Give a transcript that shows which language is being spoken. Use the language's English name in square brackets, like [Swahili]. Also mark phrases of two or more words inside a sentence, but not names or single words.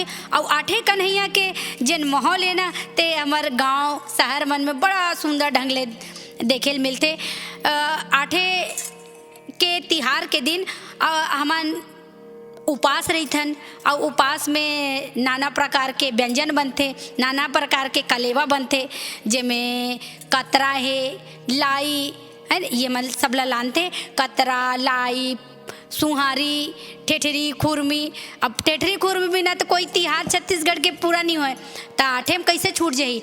[Chhattisgarhi] और 8 कन्हैया के जिन माहौल है ना, ते हमार गांव शहर मन में बड़ा सुंदर ढंग ले देखे मिलते। 8 के तिहार के दिन हमन उपास रहीथन, और उपास में नाना प्रकार के व्यंजन बनते, नाना प्रकार के कलेवा बनते, जिमें कतरा है, लाई है, ये मतलब सबला लानते, कतरा लाई सुहारी ठेठरी खुरमी। अब ठेठरी खुरमी बिना तो कोई तिहार छत्तीसगढ़ के पूरा नहीं होए, तो 8 में कैसे छूट जाही।